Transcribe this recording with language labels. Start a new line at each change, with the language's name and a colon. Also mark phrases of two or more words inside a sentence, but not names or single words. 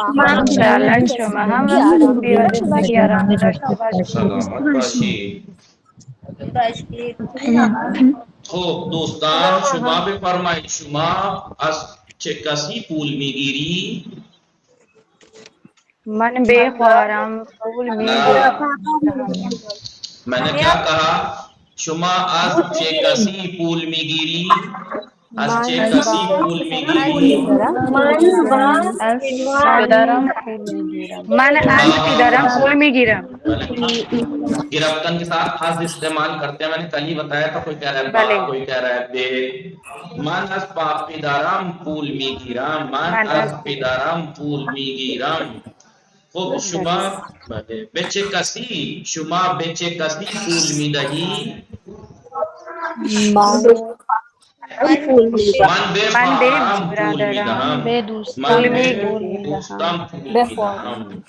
Persian: هم خوبی و زندگی آرامی داشته باشید. سلامت باشید. خب دوستان، شما بفرمایید شما از چه کسی پول میگیری؟ من بیخوارم پول میگیرم.
Urdu: میں نے کیا کہا؟
Persian: شما از چه کسی پول میگیری؟ از چه کسی پول میگیری؟ من از پدرم پول میگیرم.
Urdu: گرفتن کے ساتھ از استعمال کرتے ہیں، میں نے کل ہی بتایا تھا. کوئی کہہ رہا ہے با، کوئی کہہ رہا ہے بے.
Persian: من از پدرم پول میگیرم، من از پدرم پول میگیرم. خب شما به چه کسی پول میدهی؟ من به خواهرم پول میدهم، من به دوستم پول میدهم.